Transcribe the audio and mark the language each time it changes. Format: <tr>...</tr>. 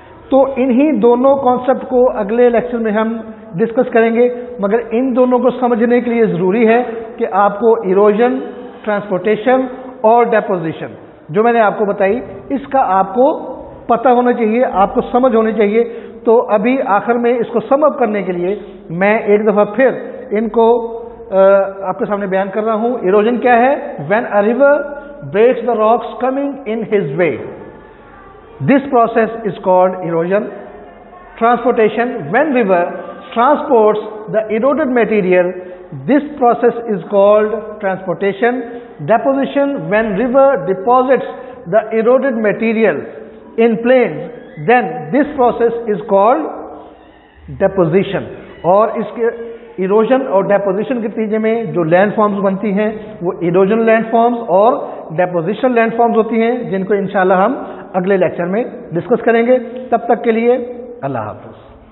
<ur>تو انہی دونوں کانسیپٹ کو اگلے لیکچر میں ہم ڈسکس کریں گے، مگر ان دونوں کو سمجھنے کے لیے ضروری ہے کہ آپ کو ایروژن، ٹرانسپورٹیشن اور ڈیپوزیشن جو میں نے آپ کو بتائی اس کا آپ کو پتہ ہونا چاہیے، آپ کو سمجھ ہونی چاہیے۔ تو ابھی آخر میں اس کو سم اپ کرنے کے لیے میں ایک دفعہ پھر ان کو آپ کے سامنے بیان کر رہا ہوں۔ ایروژن کیا ہے؟</ur> <en>when a river breaks the rocks coming in his way, this process is called erosion. Transportation, when river transports the eroded material, this process is called transportation. Deposition, when river deposits the eroded material in plains, then this process is called deposition.</en> <ur>اور اس کے erosion اور ڈیپوزیشن کے نتیجے میں جو land forms بنتی ہیں وہ ایروژن لینڈ فارمز اور ڈیپوزیشن لینڈ فارمز ہوتی ہیں، جن کو انشاءاللہ ہم اگلے لیکچر میں ڈسکس کریں گے۔ تب تک کے لیے اللہ حافظ۔</ur>